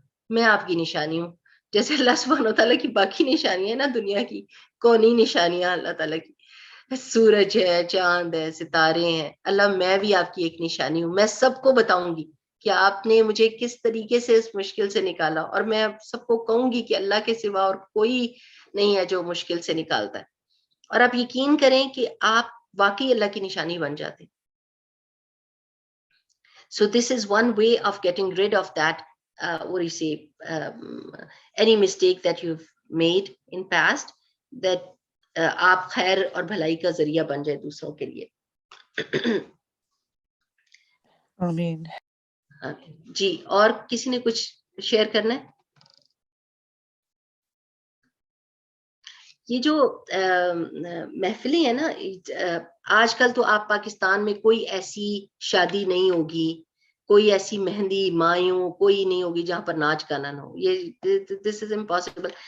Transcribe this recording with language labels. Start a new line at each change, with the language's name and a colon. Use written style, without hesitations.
Urdu: میں آپ کی نشانی ہوں، جیسے اللہ سبحانہ تعالیٰ کی باقی نشانیاں ہیں نا دنیا کی، کونی نشانیاں اللہ تعالیٰ کی، سورج ہے، چاند ہے، ستارے ہیں، اللہ میں بھی آپ کی ایک نشانی ہوں، میں سب کو بتاؤں گی کہ آپ نے مجھے کس طریقے سے اس مشکل سے نکالا، اور میں سب کو کہوں گی کہ اللہ کے سوا اور کوئی نہیں ہے جو مشکل سے نکالتا ہے، اور آپ یقین کریں کہ آپ واقعی اللہ کی نشانی بن جاتے.
English: So this is one way of getting rid of that, what do you say, any mistake that you've made in past, that
Urdu: آپ خیر اور بھلائی کا ذریعہ بن جائے دوسروں کے لیے. آمین. جی اور کسی نے کچھ شیئر کرنا ہے؟ یہ جو محفلیں ہیں نا، آج کل تو آپ پاکستان میں کوئی ایسی شادی نہیں ہوگی، کوئی ایسی مہندی مایوں کوئی نہیں ہوگی جہاں پر ناچ گانا نہ ہو، یہ
English: This is impossible.